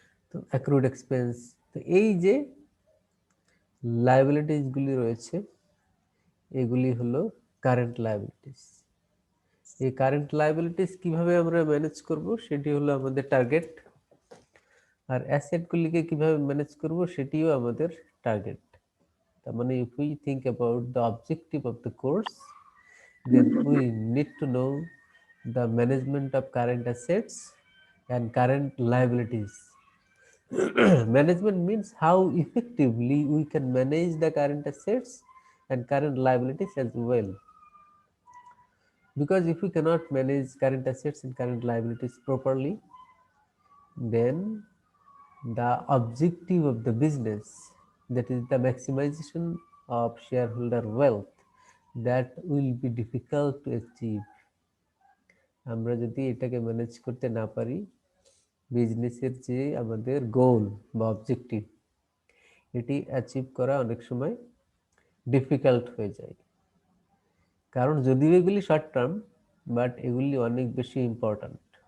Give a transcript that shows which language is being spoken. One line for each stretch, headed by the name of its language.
Bangla: তো accrued expense. তো এই যে লাইবিলিটিস গুলি রয়েছে এগুলি হলো কারেন্ট লাইবিলিটিস। এই কারেন্ট লাইবিলিটিস কিভাবে আমরা ম্যানেজ করব সেটি হলো আমাদের টার্গেট, আর অ্যাসেটগুলিকে কিভাবে ম্যানেজ করব সেটিও আমাদের টার্গেট। তার মানে
English: if we think about the objective of the course, then we need to know the management of current assets and current liabilities. Management means how effectively we can manage the current assets and current liabilities as well. Because if we cannot manage current assets and current liabilities properly, then the objective of the business, that is the maximization of shareholder wealth, that will be difficult to achieve.
Bangla: আমরা যদি এটাকে manage করতে না পারি, বিজনেসের যে আমাদের গোল বা অবজেক্টিভ, এটি অ্যাচিভ করা অনেক সময় ডিফিকাল্ট হয়ে যায়। কারণ যদিও এগুলি শর্ট টার্ম, বাট এগুলি অনেক বেশি ইম্পর্ট্যান্ট।